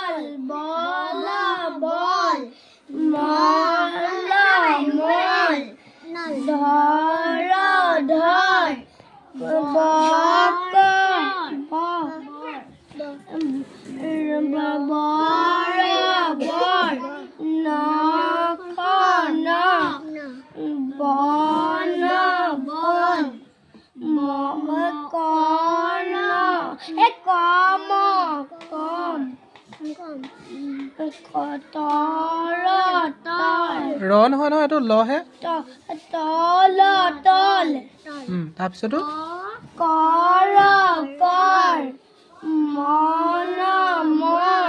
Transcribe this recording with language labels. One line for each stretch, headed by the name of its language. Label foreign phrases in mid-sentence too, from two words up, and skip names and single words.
Assamese: বল বল মল মল ধর ধর বক বর বর নখ নখ বন বন কন কম কম তৰ তৰ ৰ নহয় নহয় এইটো ল হে তল তল তাৰপিছতো কৰ কৰ মন মন